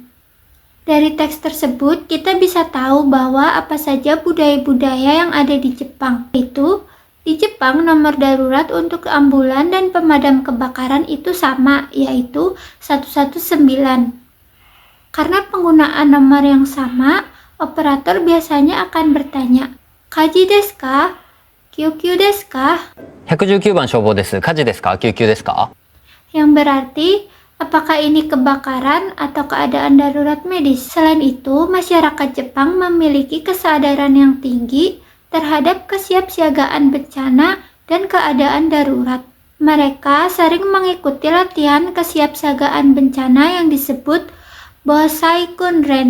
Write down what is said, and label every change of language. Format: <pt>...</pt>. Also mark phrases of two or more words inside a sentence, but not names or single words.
<id>Dari teks tersebut, kita bisa tahu bahwa apa saja budaya-budaya yang ada di Jepang. Di Jepang, nomor darurat untuk ambulan dan pemadam kebakaran itu sama, yaitu 119. Karena penggunaan nomor yang sama, operator biasanya akan bertanya,</id> <ja>"火事ですか? 救急ですか?" 119番消防です。火事ですか？救急ですか？</ja> <id>Yang berarti, apakah ini kebakaran atau keadaan darurat medis? Selain itu, masyarakat Jepang memiliki kesadaran yang tinggi terhadap kesiapsiagaan bencana dan keadaan darurat. Mereka sering mengikuti latihan kesiapsiagaan bencana yang disebut</id> <ja>防災訓練.</ja>